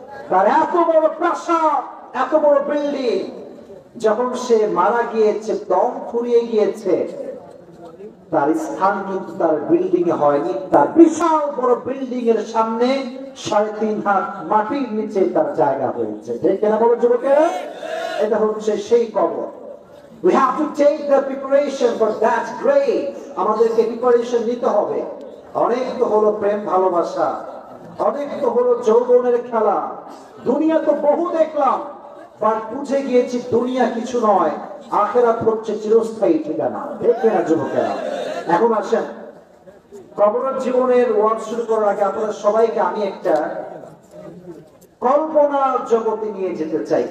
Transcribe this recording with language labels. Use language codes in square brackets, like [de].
[bn] তার এত বড় প্রাসাদ, এত বড় বিল্ডিং, যখন সে মারা গিয়েছে, দম ফুরিয়ে গিয়েছে, তার স্থান কিন্তু তার বিল্ডিং এ হয়নি, তার বিশাল বড় বিল্ডিং এর সামনে 3.5 হাত মাটির নিচে তার জায়গা হয়েছে, ঠিক কিনা বলো যুবকেরা? এটা হচ্ছে সেই কবর। [en] We have to take the preparation for that grave. [bn] আমাদেরকে প্রিপারেশন নিতে হবে। অনেক তো হলো প্রেম ভালোবাসা, অনেক তো হলো যৌবনের খেলা, দুনিয়া তো বহু দেখলাম, বাট বুঝে গিয়েছি দুনিয়া কিছু নয়, আখিরাত হচ্ছে চিরস্থায়ী ঠিকানা, ঠিক কিনা যুবকেরা? এখন আসেন, কবরের জীবনের ওয়াজ শুরু করার আগে আপনাদের সবাইকে আমি একটা কল্পনার জগতে নিয়ে যেতে চাই।